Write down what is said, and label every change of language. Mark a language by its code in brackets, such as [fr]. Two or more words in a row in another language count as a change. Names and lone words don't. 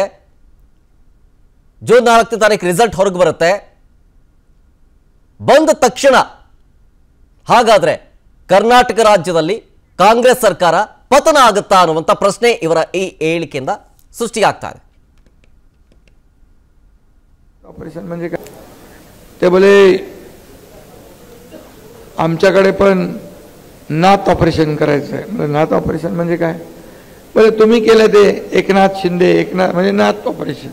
[kn] ಜೂನ್ 4ನೇ ತಾರೀಕು ರಿಸಲ್ಟ್ ಹೊರಗೆ ಬರುತ್ತೆ. ಬಂದ ತಕ್ಷಣ ಹಾಗಾದ್ರೆ ಕರ್ನಾಟಕ ರಾಜ್ಯದಲ್ಲಿ ಕಾಂಗ್ರೆಸ್ ಸರ್ಕಾರ ಪತನ ಆಗುತ್ತಾ ಅನ್ನುವಂಥ ಪ್ರಶ್ನೆ ಇವರ ಈ ಹೇಳಿಕೆಯಿಂದ ಸೃಷ್ಟಿಯಾಗ್ತಾ ಇದೆ. [mr] ऑपरेशन म्हणजे काय? ते बोले आमच्याकडे पण नात ऑपरेशन करायचं आहे. म्हणजे नात ऑपरेशन म्हणजे काय? बोले तुम्ही केलं ते एकनाथ शिंदे, एकनाथ म्हणजे नात ऑपरेशन.